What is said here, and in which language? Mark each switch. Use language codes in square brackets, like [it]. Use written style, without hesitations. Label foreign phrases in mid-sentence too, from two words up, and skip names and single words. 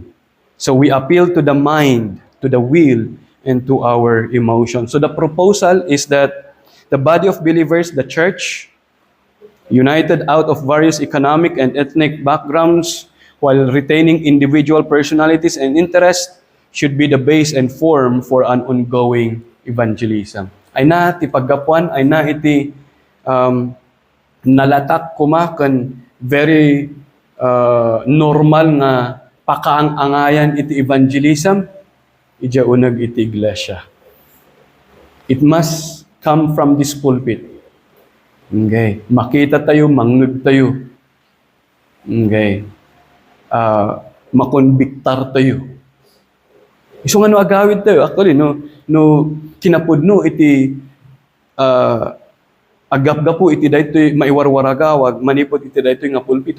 [en] So we appeal to the mind, to the will, and to our emotions. So the proposal is that the body of believers, the church, united out of various economic and ethnic backgrounds while retaining individual personalities and interests, should be the base and form for an ongoing evangelism. [ilo] Ay na ti paggapuan, ay na iti nalatak kumakan [en] very normal [ilo] nga pakaang-angayan iti evangelism, ija unag iti iglesia. [en] It must come from this pulpit. Okay. [ilo] Makita tayo, mangngeg tayo. Okay. Makonbiktar tayo. So nga no agawid tayo. Actually, no kinapudno iti agapgapo iti daytoy maiwarwaragawag, manipod iti daytoy nga pulpito.